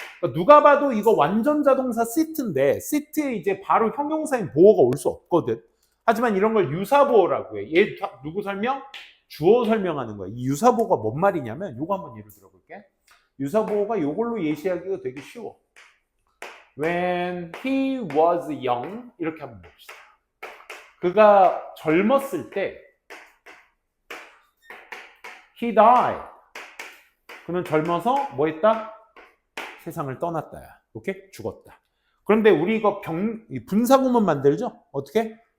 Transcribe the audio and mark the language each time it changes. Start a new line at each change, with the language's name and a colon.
Korean: 그러니까 누가 봐도 이거 완전 자동사 sit인데 sit에 이제 바로 형용사인 보어가 올 수 없거든. 하지만 이런 걸 유사보어라고 해. 얘 누구 설명? 주어 설명하는 거야. 이 유사보어가 뭔 말이냐면 요거 한번 예를 들어볼게. 유사보어가 요걸로 예시하기가 되게 쉬워.
English: When he was young,
Korean: 이렇게 한번 봅시다. 그가 젊었을 때
English: he died.
Korean: 그는 젊어서 뭐 했다? 세상을 떠났다야. 오케이? 죽었다. 그런데 우리 이거 분사구문 만들죠? 어떻게?